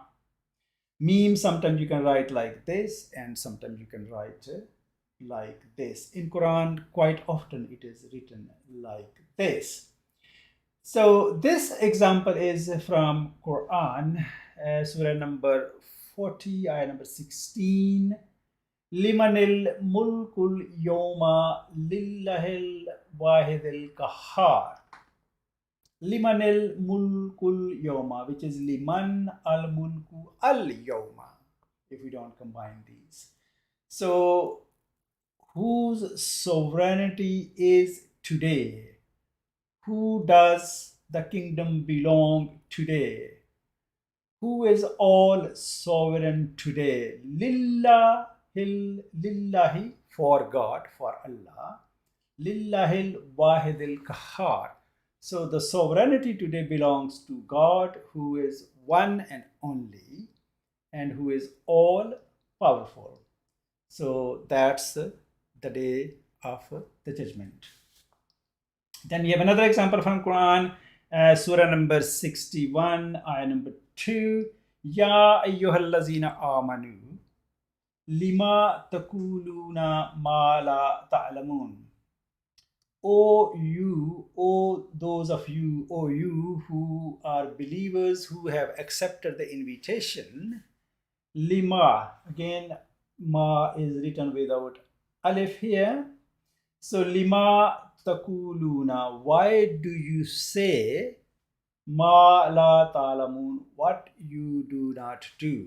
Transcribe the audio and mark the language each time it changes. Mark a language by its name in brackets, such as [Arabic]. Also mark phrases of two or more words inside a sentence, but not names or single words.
[English] Meme, sometimes you can write like this, and sometimes you can write like this. In Quran, quite often it is written like this. So this example is from Quran, surah number 40, ayah number 16. [Arabic] لمن الملك اليوم لله الواحد القهار. لمن الملك اليوم, [English] which is [Arabic] لمن الملك اليوم, [English] if we don't combine these. So whose sovereignty is today? Who does the kingdom belong today? Who is all sovereign today? Lillahi, for God, for Allah. [Arabic] لله الواحد القهار. [English] So the sovereignty today belongs to God, who is one and only, and who is all powerful. So that's the day of the judgment. Then we have another example from Quran, surah number 61, ayah number 2. [Arabic] يا أيها الذين آمنوا لم تقولون ما لا تعلمون. [English] O those of you, O you who are believers who have accepted the invitation, lima, again, ma is written without alif here. So, [Arabic] لم تقولون, [English] why do you say [Arabic] ما لا تعلمون, [English] what you do not do?